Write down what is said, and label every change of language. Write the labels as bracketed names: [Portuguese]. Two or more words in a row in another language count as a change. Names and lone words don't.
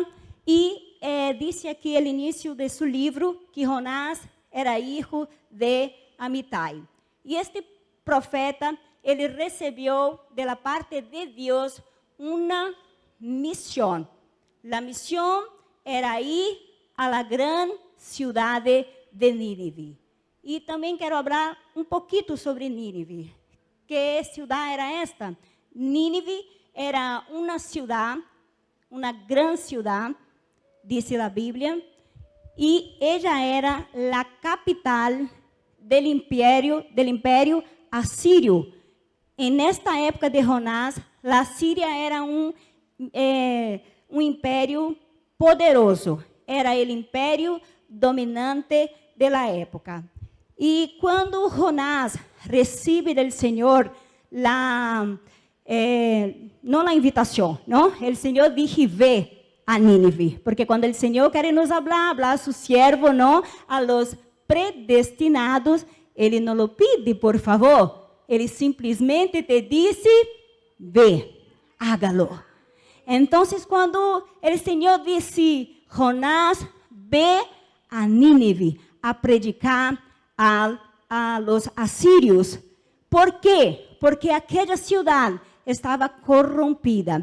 [Portuguese] E disse aqui no início de seu livro que Jonás era filho de Amitai. E este profeta, ele recebeu da parte de Deus uma missão. A missão era ir [Spanish] a la gran [Portuguese] cidade de Nínive. E também quero falar um pouquinho sobre Nínive. Que cidade era esta? Nínive era uma cidade, uma grande cidade, [Spanish] dice la Biblia, y ella era la capital del imperio asirio. En esta época de Jonás, la Siria era un imperio poderoso, era el imperio dominante de la época. Y cuando Jonás recibe del Señor no la invitación, ¿no? El Señor dijo, ve a Nínive, porque cuando el Señor quiere nos hablar a su siervo, ¿no? A los predestinados, Ele no lo pide, por favor. Ele simplesmente te dice, ve, hágalo. Entonces, cuando el Señor dice, Jonás, ve a Nínive a predicar a los asirios. ¿Por qué? Porque aquella ciudad estaba corrompida.